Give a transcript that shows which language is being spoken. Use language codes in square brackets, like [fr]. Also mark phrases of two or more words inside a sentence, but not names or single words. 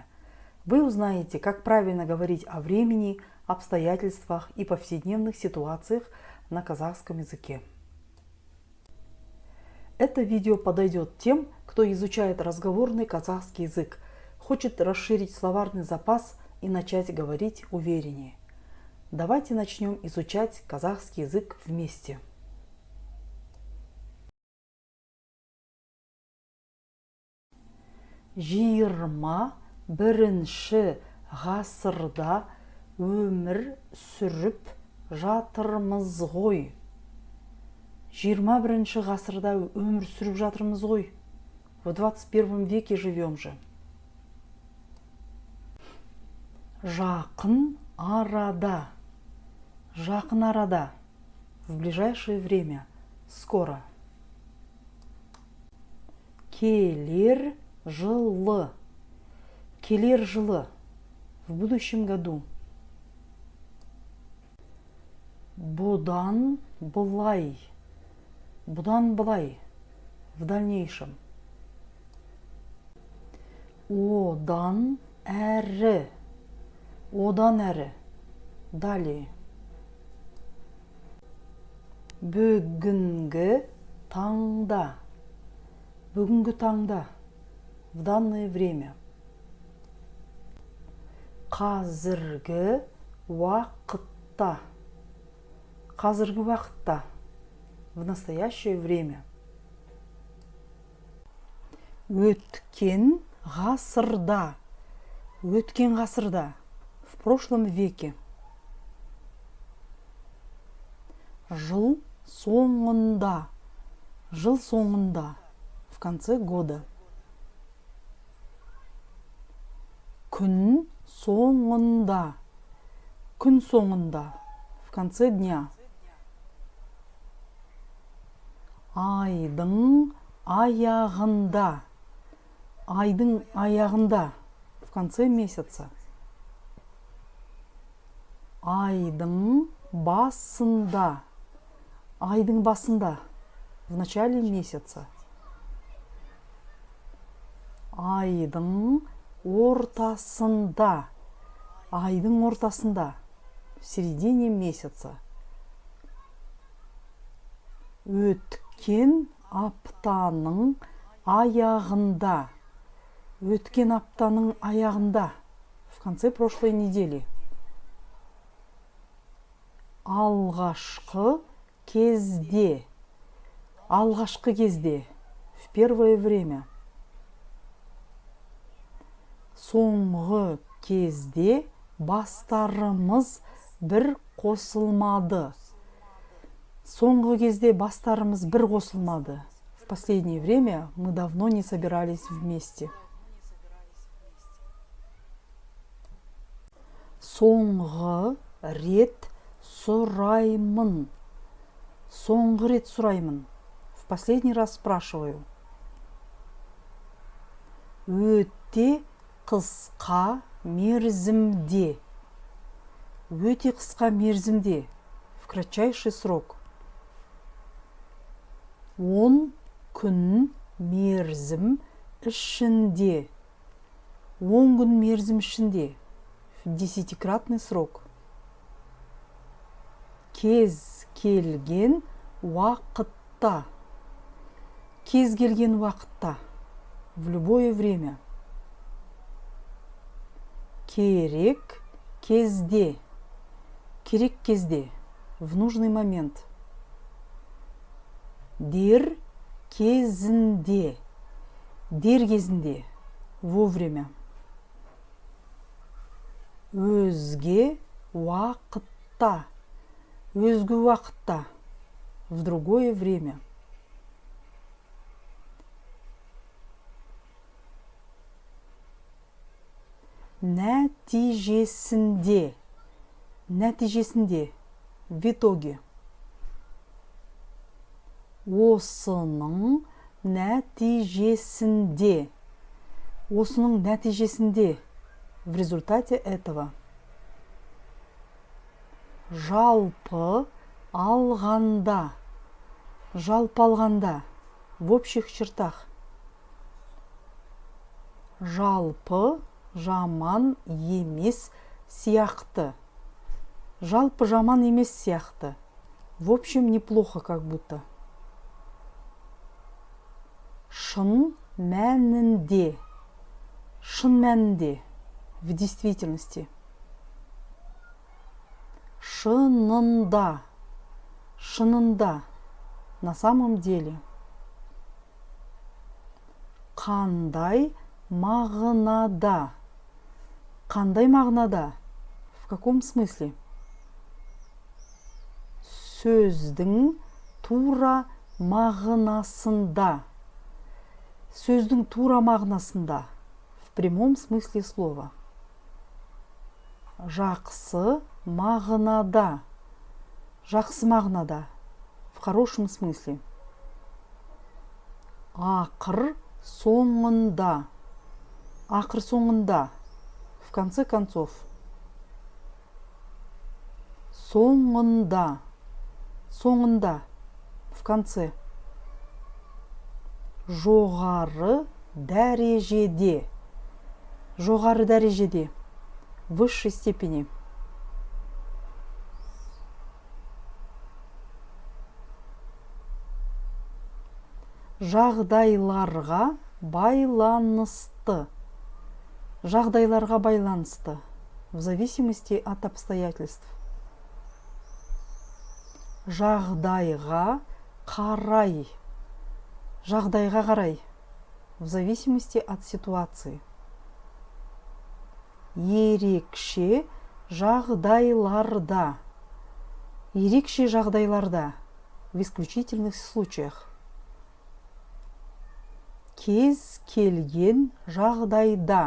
[ru] Вы узнаете, как правильно говорить о времени, обстоятельствах и повседневных ситуациях на казахском языке. Это видео подойдет тем, кто изучает разговорный казахский язык, хочет расширить словарный запас и начать говорить увереннее. Давайте начнем изучать казахский язык вместе. [kk] Жиырма бірінші ғасырда өмір сүріп жатырмыз ғой. 21 ғасырда өмір сүріп жатырмыз ғой. [ru] В 21 веке живем же. [kk] Жақын арада. Жақын арада. [ru] В ближайшее время. Скоро. [kk] Келер жылы. Келер жылы. [ru] В будущем году. [kk] Бұдан былай. Бұдан былай. [ru] В дальнейшем. [kk] Одан әрі. Одан әрі. Далее. Бүгінгі таңда. Бүгінгі таңда. [ru] В данное время. [kk] Қазіргі уақытта. Қазіргі уақытта. [ru] В настоящее время. [kk] Өткен ғасырда. Өткен ғасырда. [ru] В прошлом веке. [kk] Жыл соңында. Жыл соңында. [ru] В конце года. [kk] Күн соңында. Күн соңында. [ru] В конце дня. [kk] Айдың аяғында. Айдың аяғында. [ru] В конце месяца. [kk] Айдың басында. Айдың басында. [ru] В начале месяца. [kk] Айдың ортасында. Айдың ортасында. [ru] В середине месяца. [kk] Өткен аптаның аяғында. Өткен аптаның аяғында. [ru] В конце прошлой недели. [kk] Алғашқы кезде. Алғашқы кезде. [ru] В первое время. [kk] Соңғы кезде бастарымыз бір қосылмады. Соңғы кезде бастарымыз бір қосылмады. [ru] В последнее время мы давно не собирались вместе. [kk] Соңғы рет сұраймын. Соңғы рет сұраймын. [ru] В последний раз спрашиваю. [kk] Өте қысқа мерзімде. Өте қысқа мерзімде. [ru] В кратчайший срок. [kk] 10 күн мерзім ішінде. 10 күн мерзім ішінде. [ru] В 10-кратный срок. [kk] Кез келген уақытта. Кез келген уақытта. [ru] В любое время. [kk] Керек кезде. Керек кезде. [ru] В нужный момент. [kk] Дер кезінде. Дер кезінде. Вовремя. Өзге уақытта. Өзге уақытта. [ru] В другое время. [kk] Нәтижесінде. Нәтижесінде. [ru] В итоге. [kk] Осының нәтижесінде. Осының нәтижесінде. [ru] В результате этого. [kk] Жалпы алғанда. жалпы алғанда, [ru] в общих чертах. [kk] Жалпы жаман емес сияқты. Жалпы жаман емес сияқты. [ru] В общем, неплохо как будто. [kk] Шын мәнінде. Шын мәнінде. [ru] В действительности. [kk] Шынында. Шынында. [ru] На самом деле. [kk] Қандай мағынада. Қандай мағынада? [ru] В каком смысле? [kk] Сөздің тура мағынасында. Сөздің тура мағынасында. [ru] В прямом смысле слова. [kk] Жақсы мағынада. Жақсы мағынада. [ru] В хорошем смысле. [kk] Ақыр соңында. Ақыр соңында. [ru] В конце концов. [kk] Соңында. Соңында. [ru] В конце. [kk] Жоғары дәрежеде. Жоғары дәрежеде. [ru] В высшей степени. [kk] Жағдайларға байланысты. Жағдайларға байланысты. [ru] В зависимости от обстоятельств. [kk] Жағдайға қарай. Жағдайға қарай. [ru] В зависимости от ситуации. [kk] Ерекше жағдайларда. Ерекше жағдайларда. [ru] В исключительных случаях. [kk] Кез келген жағдайда.